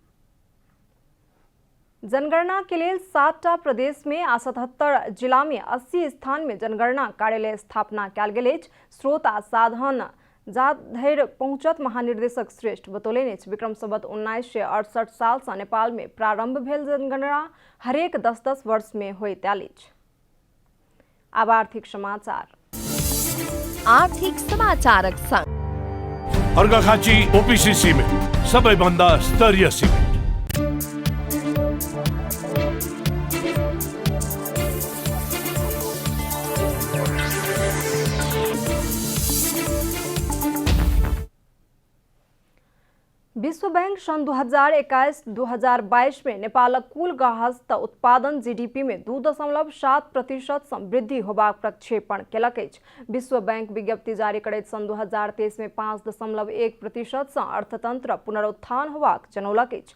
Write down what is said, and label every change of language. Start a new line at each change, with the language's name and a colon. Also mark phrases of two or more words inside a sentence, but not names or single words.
Maithili: जनगणना के लिए 7टा प्रदेश में आ 77 जिला में 80 स्थान में जनगणना कार्यालय स्थापना कयल गेल अछि। स्रोत आ साधन जा धरि पहुंचत महानिर्देशक श्रेष्ठ बतौलनि अछि। विक्रम संवत 1968 साल से नेपाल में प्रारंभ भेल जनगणना हरेक 10-10 वर्ष में होइत आयल अछि। अब आर्थिक समाचार। आर्थिक समाचारक संग
Nepali: अर्घाखाँची ओपीसी सिमेन्ट सबैभन्दा स्तरीय सिमेन्ट।
Maithili: विश्व बैंक सन 2021-2022 में नेपालक कुल गृहस्थ उत्पादन जीडीपी में 2.7% से वृद्धि होबाक प्रक्षेपण केलक अछि। विश्व बैंक विज्ञप्ति जारी करैत सन 2023 में 5.1% से अर्थतंत्र पुनरुत्थान होबाक जनौलक अछि।